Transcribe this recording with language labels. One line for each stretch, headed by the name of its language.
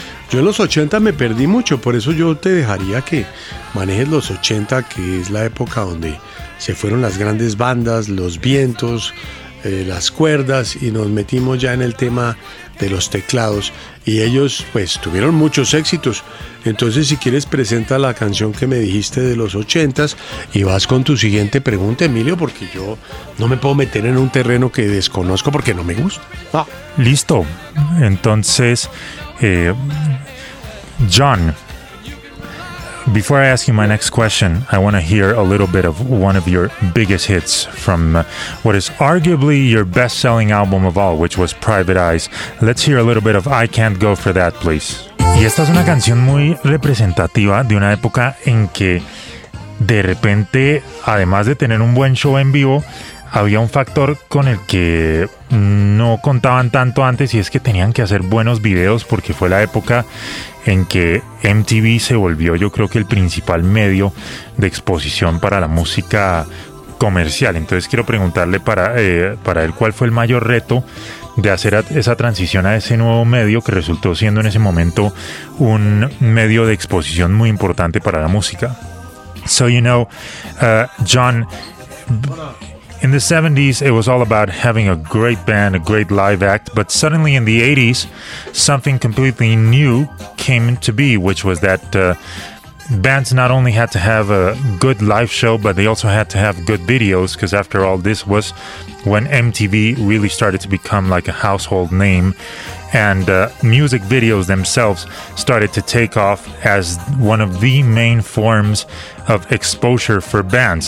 Spanish: Yo en los 80 me perdí mucho, por eso yo te dejaría que manejes los 80, que es la época donde se fueron las grandes bandas, los vientos, las cuerdas, y nos metimos ya en el tema de los teclados. Y ellos, pues, tuvieron muchos éxitos. Entonces, si quieres, presenta la canción que me dijiste de los 80s y vas con tu siguiente pregunta, Emilio, porque yo no me puedo meter en un terreno que desconozco porque no me gusta. Listo. Entonces,
English: John, before I ask you my next question, I want to hear a little bit of one of your biggest hits from what is arguably your best-selling album of all, which was Private Eyes. Let's hear a little bit of I Can't Go For That, please.
Spanish: Y esta es una canción muy representativa de una época en que de repente, además de tener un buen show en vivo, había un factor con el que no contaban tanto antes, y es que tenían que hacer buenos videos, porque fue la época en que MTV se volvió, yo creo que, el principal medio de exposición para la música comercial. Entonces quiero preguntarle para él cuál fue el mayor reto de hacer esa transición a ese nuevo medio que resultó siendo en ese momento un medio de exposición muy importante para la música.
English: So, you know, John, in the 70s, it was all about having a great band, a great live act, but suddenly in the 80s, something completely new came to be, which was that bands not only had to have a good live show, but they also had to have good videos, because after all, this was when MTV really started to become like a household name, and music videos themselves started to take off as one of the main forms of exposure for bands.